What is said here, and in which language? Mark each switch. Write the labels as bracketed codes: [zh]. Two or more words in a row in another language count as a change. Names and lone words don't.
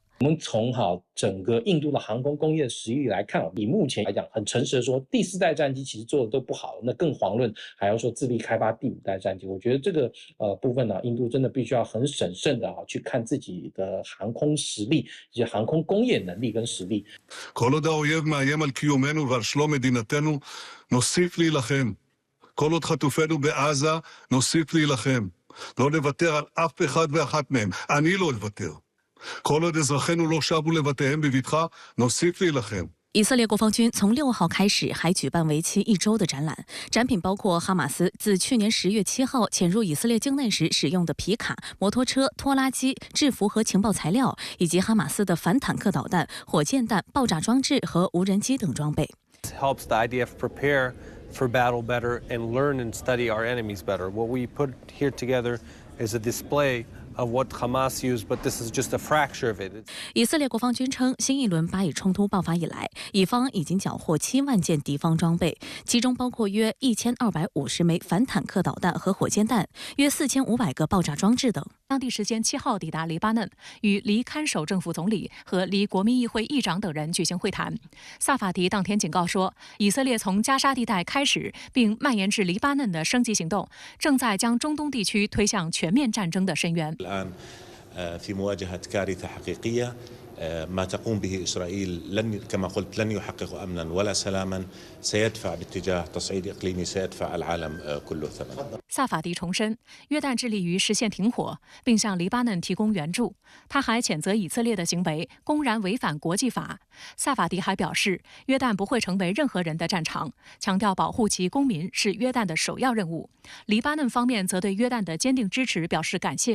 [zh] 我们从整个印度的航空工业实力来看，以目前来讲，很诚实的说，第4代战机其实做的都不好，那更遑论还要说自力开发第5代战机。我觉得这个部分印度真的必须要很审慎的去看自己的航空实力以及航空工业能力跟实力。 [he] כל עוד האויב מאיים על קיומנו ועל שלום מדינתנו, נוסיף להילחם. כל עוד חטופינו בעזה, נוסיף להילחם. לא נוותר על אף אחד ואחת מהם. אני לא אוותר. כל עוד אזרחינו לא שבו לבתיהם בבטחה, נוסיף להילחם. [zh] 以色列国防军从6号开始还举办为期1周的展览，展品包括哈马斯自去年10月7号潜入以色列境内时使用的皮卡、摩托车、拖拉机、制服和情报材料，以及哈马斯的反坦克导弹、火箭弹、爆炸装置和无人机等装备。 [en] It helps the IDF prepare for battle better and learn and study our enemies better. What we put here together is a display of what Hamas used, but this is just a fracture of it. [zh] 以色列国防军称，新一轮巴以冲突爆发以来，以方已经缴获7万件敌方装备，其中包括约1250枚反坦克导弹和火箭弹，约4500个爆炸装置等。当地时间7号抵达黎巴嫩，与黎看守政府总理和黎国民议会议长等人举行会谈。萨法迪当天警告说，以色列从加沙地带开始并蔓延至黎巴嫩的升级行动，正在将中东地区推向全面战争的深渊。 [ar] ما تقوم به إسرائيل كما قلت لن يحقق أمنا ولا سلاما سيدفع باتجاه تصعيد إقليمي سيدفع العالم كله ثمنا. [zh] 萨法迪重申，约旦致力于实现停火，并向黎巴嫩提供援助。他还谴责以色列的行为公然违反国际法。萨法迪还表示，约旦不会成为任何人的战场，强调保护其公民是约旦的首要任务。黎巴嫩方面则对约旦的坚定支持表示感谢。